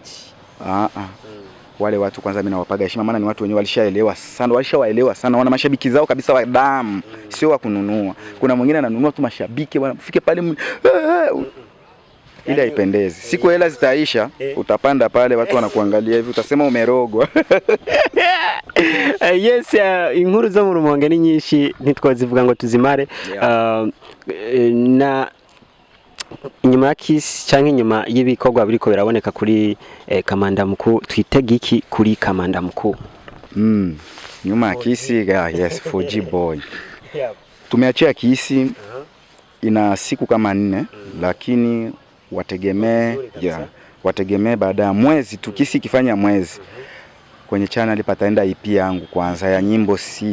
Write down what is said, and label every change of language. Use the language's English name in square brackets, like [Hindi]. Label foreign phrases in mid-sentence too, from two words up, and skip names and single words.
[Swahili] Wale watu kwanza mimi nawapaga heshima, maana ni watu wenyewe walishawaelewa sana, wana mashabiki zao kabisa wa damu, sio wa kununua. Kuna mwingine ananunua tu mashabiki, wanafike pale ile haipendezi. Siku hela zitaisha, utapanda pale watu wanakuangalia hivi, utasema umerogwa. [Rundi] Yes, inkuru zo mu Rumonge ni nyinshi ntitwazivuga ngo tuzimare. Na inyuma ya Kiss cyangwa inyuma y'ibikorwa biriko biraboneka kuri Kamanda Mkuu, twitega iki kuri Kamanda Mkuu? [Swahili] Nyuma ya Kiss, yes, 4G boy. Tumeachia Kiss ina siku kama 4, lakini wategemee baada ya mwezi tu, Kiss ikifanya mwezi kwenye channel pataenda EP yangu kwanza ya nyimbo 6.